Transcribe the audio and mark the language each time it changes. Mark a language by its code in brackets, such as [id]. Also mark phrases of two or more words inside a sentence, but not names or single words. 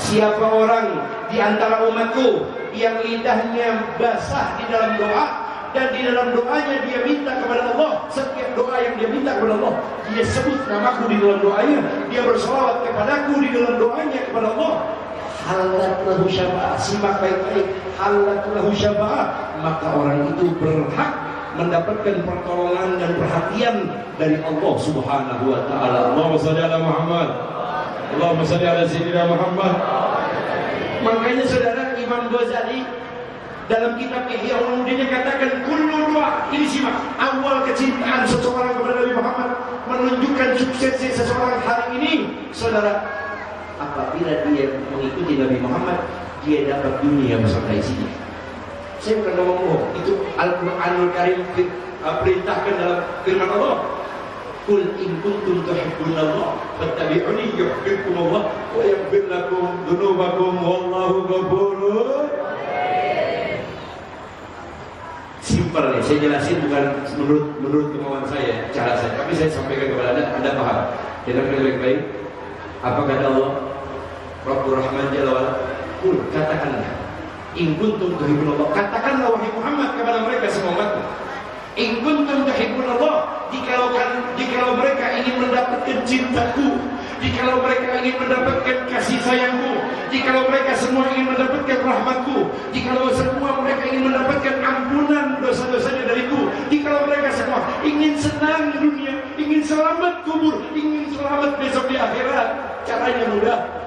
[id] Siapa orang di antara umatku yang lidahnya basah di dalam doa dan di dalam doanya dia minta kepada Allah, setiap doa yang dia minta kepada Allah, dia sebut namaku di dalam doanya, dia bersolawat kepadaku di dalam doanya kepada Allah, [ar] حلت له شفاعة. [id] Simak baik-baik, [ar] حلت له شفاعة, [id] maka orang itu berhak mendapatkan pertolongan dan perhatian dari Allah [ar] سبحانه وتعالى. اللهم صل على محمد. اللهم صل على سيدنا محمد. [id] Makanya saudara, Imam Ghazali dalam kitab Ihya Ulumuddin katakan [ar] كل دعاء, [id] ini simak, awal kecintaan seseorang kepada Nabi Muhammad menunjukkan suksesnya seseorang hari ini, saudara, apabila dia mengikuti Nabi Muhammad, dia dapat dunia beserta isinya. Saya bukan ngomong, itu Al-Quranul Karim perintahkan dalam firman Allah, [ar] قل إن كنتم تحبون الله فاتبعوني يحببكم الله ويغفر لكم ذنوبكم والله غفور. [id] simple nih, saya jelasin bukan menurut kemauan saya, cara saya, tapi saya sampaikan kepada Anda paham. Kita baik-baik. Apa kata Allah? [ar] رب الرحمن جل وعلا قل, [id] katakanlah, [ar] إن كنتم تحبون الله, [id] katakanlah wahai Muhammad kepada mereka semua umatmu, [ar] إن كنتم تحبون الله, [id] jikalau mereka ingin mendapatkan cintaku, jikalau mereka ingin mendapatkan kasih sayangku, jikalau mereka semua ingin mendapatkan rahmatku, jikalau semua mereka ingin mendapatkan ampunan dosa-dosanya dariku, jikalau mereka semua ingin senang di dunia, ingin selamat kubur, ingin selamat besok di akhirat, caranya mudah.